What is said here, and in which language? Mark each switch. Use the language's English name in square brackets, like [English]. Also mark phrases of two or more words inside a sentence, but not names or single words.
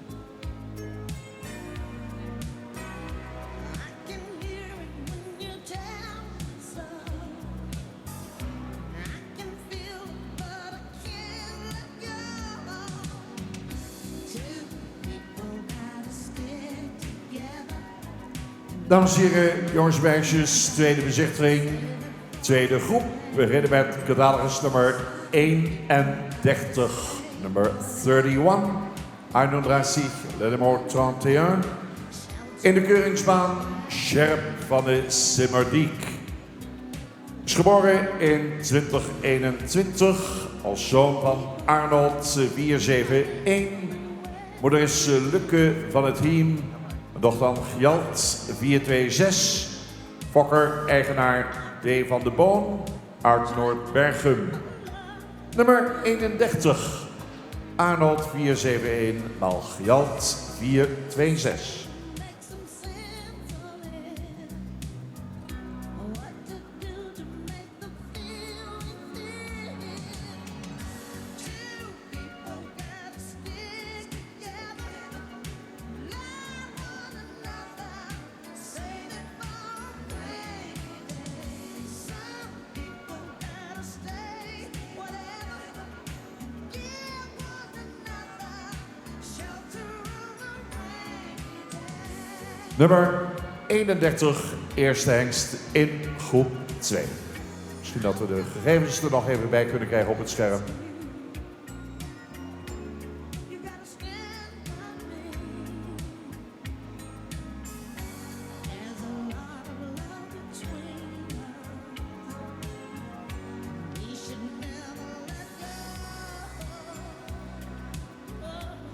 [English] I can hear it when you tell me so. I can feel it, but I can't let go. Two people gotta stick together. [Dutch] Dames en heren, jongens en meisjes, tweede bezichtiging, tweede groep. We beginnen met catalogus nummer 31, nummer 31, 31, [French] le numéro 31. [Dutch] In de keuringsbaan, Sjerp van de Simmerdiek. Is geboren in 2021 als zoon van Arnold 471. Moeder is Lukke van het Hiem, dochter van Gjalt 426. Fokker, eigenaar D. van de Boon uit Noordbergum. Nummer 31, Arnold 471, maal Gjalt 426. [English] Make some sense of it. What to do to make the feeling fit. Two people gotta stick together. Love one another. Save it for a rainy day. Some people gotta stay. Whatever. Give one another shelter on a rainy day. [Dutch] Nummer 31, eerste hengst in groep 2. Misschien dat we de gegevens er nog even bij kunnen krijgen op het scherm. [English] You gotta stand by me. There's a lot of love between us. We should never let go.